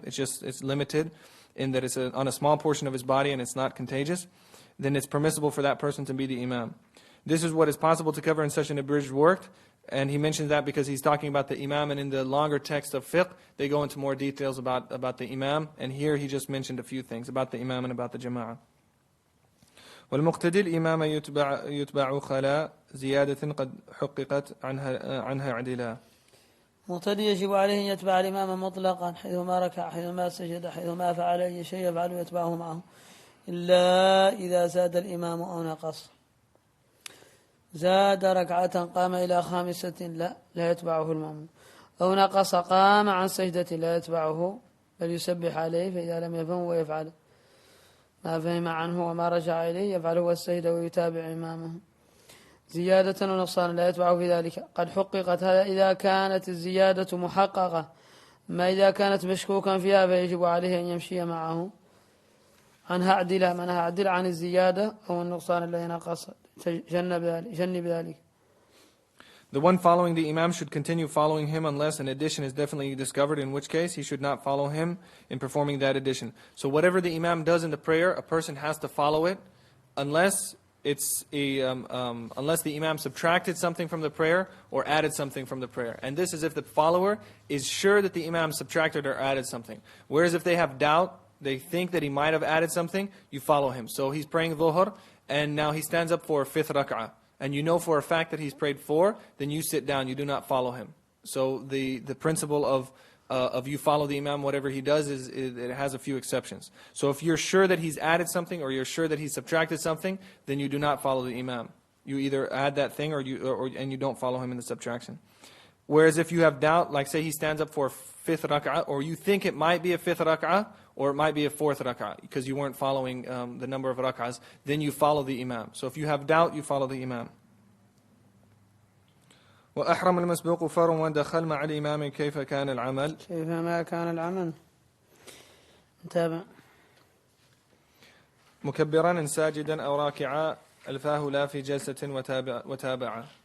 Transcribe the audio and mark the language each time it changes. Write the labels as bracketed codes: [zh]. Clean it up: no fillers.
[en] It's limited in that it's on a small portion of his body and it's not contagious. Then it's permissible for that person to be the imam. This is what is possible to cover in such an abridged work, and he mentions that because he's talking about the imam, and in the longer text of fiqh, they go into more details about the imam, and here he just mentioned a few things about the imam and about the jama'ah. [ar] والمقتدي الإمام يتبع خلا زيادة قد حققت عنها عدلا. مقتدي يجب عليه أن يتبع الإمام مطلقا، حيثما ركع، حيثما سجد، حيثما فعل أي شيء يفعل يتبعه معه، إلا إذا زاد الإمام أو نقص. زاد ركعة قام إلى خامسة لا يتبعه المأموم، أو نقص قام عن سجدة لا يتبعه بل يسبح عليه، فإذا لم يفهم ويفعل ما فهم عنه وما رجع إليه يفعل هو السجد ويتابع إمامه. زيادة ونقصان لا يتبعه في ذلك. قد حققت، هذا إذا كانت الزيادة محققة، ما إذا كانت مشكوكا فيها فيجب عليه أن يمشي معه. عنها عدلا، معناها عدل عن الزيادة أو النقصان الذي نقص، جنب ذلك. [en] The one following the imam should continue following him unless an addition is definitely discovered, in which case he should not follow him in performing that addition. So whatever the imam does in the prayer, a person has to follow it, unless the imam subtracted something from the prayer or added something from the prayer. And this is if the follower is sure that the imam subtracted or added something. Whereas if they have doubt, they think that he might have added something, you follow him. So he's praying dhuhr, and now he stands up for a fifth rak'ah, and you know for a fact that he's prayed 4, then you sit down, you do not follow him. So the principle of you follow the imam, whatever he does, it has a few exceptions. So if you're sure that he's added something, or you're sure that he's subtracted something, then you do not follow the imam. You either add that thing, and you don't follow him in the subtraction. Whereas if you have doubt, like say he stands up for a fifth rak'ah, or you think it might be a fifth rak'ah, or it might be a fourth rak'ah, because you weren't following the number of rak'ahs, then you follow the imam. So if you have doubt, you follow the imam. [ar] وأحرم المسبوق فر ودخل مع الإمام كيف كان العمل؟ كيفما كان العمل. نتابع. مكبرا ساجدا أو راكعا ألفاه لا في جلسة وتابعا.